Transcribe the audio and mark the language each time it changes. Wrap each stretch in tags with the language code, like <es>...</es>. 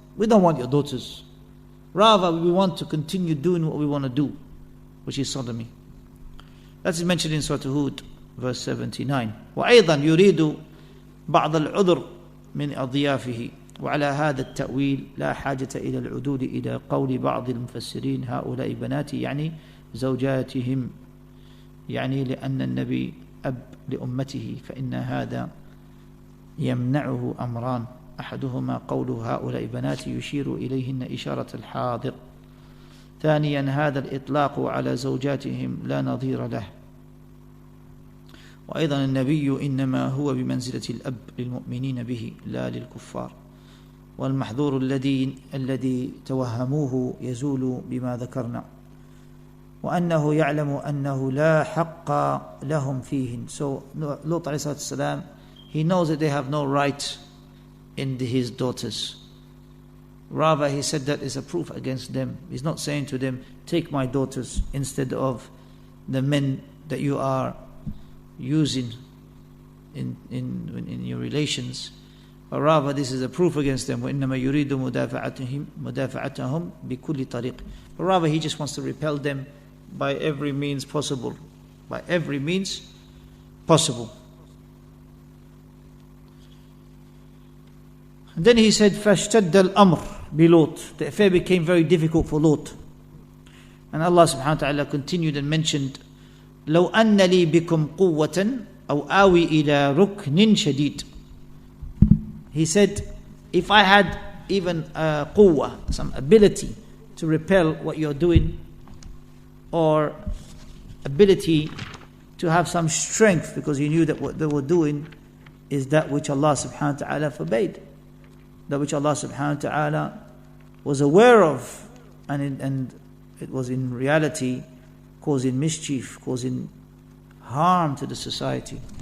<en>We don't want your daughters. Rather, we want to continue doing what we want to do, which is sodomy. That's mentioned in Surah Hud, verse 79.</en> <ar>وَأَيْضًا يُرِيدُ بَعْضَ الْعُذْرِ مِنْ أَضْيَافِهِ. وعلى هذا التأويل لا حاجة إلى العدول إلى قول بعض المفسرين هؤلاء بناتي يعني زوجاتهم، يعني لأن النبي أب لأمته، فإن هذا يمنعه أمران، أحدهما قوله هؤلاء بناتي يشير إليهن إشارة الحاضر، ثانيا هذا الإطلاق على زوجاتهم لا نظير له، وأيضا النبي إنما هو بمنزلة الأب للمؤمنين به لا للكفار. والمحظور الذي توهموه يزول بما ذكرنا وأنه يعلم أنه لا حق لهم فيهن.</ar> <en>So Lut alayhi salam, he knows that they have no right in his daughters. Rather, he said that is a proof against them. He's not saying to them, take my daughters instead of the men that you are using in your relations. But rather, this is a proof against them.</en> <ar>وَإِنَّمَا يُرِيدُ مُدَافَعَتَهُمْ بِكُلِّ طَرِيقٍ.</ar> <en>But rather, he just wants to repel them by every means possible. By every means possible. And then he said,</en> <ar>فَاشْتَدَّ الْأَمْرِ بِلُوطٍ.</ar> <en>The affair became very difficult for Lut. And Allah subhanahu wa ta'ala continued and mentioned,</en> <ar>لَوْ أَنَّ لِي بِكُمْ قُوَّةً أَوْ آوِي إِلَى رُكْنٍ شَدِيدٍ.</ar> <en>He said, if I had even quwwah, some ability to repel what you're doing, or ability to have some strength, because you knew that what they were doing is that which Allah subhanahu wa ta'ala forbade, that which Allah subhanahu wa ta'ala was aware of, and it was in reality causing mischief, causing harm to the society.</en>